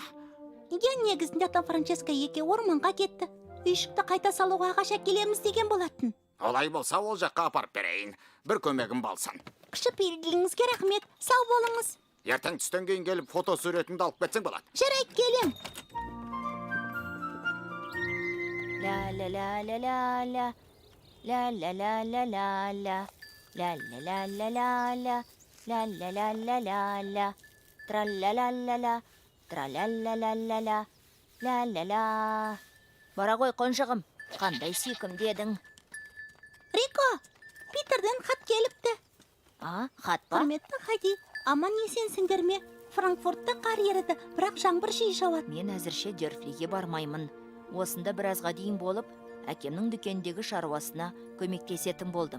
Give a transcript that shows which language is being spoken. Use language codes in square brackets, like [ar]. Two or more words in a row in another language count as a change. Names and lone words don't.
[kk] Негізінде ата Франческа еке орманға кетті. Үйшікті қайта салуға ағаш әкелеміз деген болатын. Олай болса, ол жаққа апарып берейін. Бір көмегім болсын. Кішіпейілдігіңізге рахмет, сау болыңыз. Ертең түстен кейін келіп фото суретімді алып кетсең болады. Жарайды, келем. Ла-ла-ла-ла-ла-ла. Ла-ла-ла-ла-ла-ла. Ла-ла-ла-ла-ла-ла. Ла-ла-ла-ла-ла-ла. Тра-ла-ла-ла-ла. Тра-ла-ла-ла-ла-ла. Ла-ла-ла. Бара ғой, қонжығым. Қандай сүйкім дедің? Рико, Питерден хат келіпті. Хат па? Құрметті Хайди, аман есенсіңдер ме? Франкфуртта қар еріді, бірақ жаңбыр жиі жауады. Мен әзірше Дерфлиге бармаймын. Осында біразға дейін болып, әкемнің дүкендегі шаруасына көмектесетін болдым.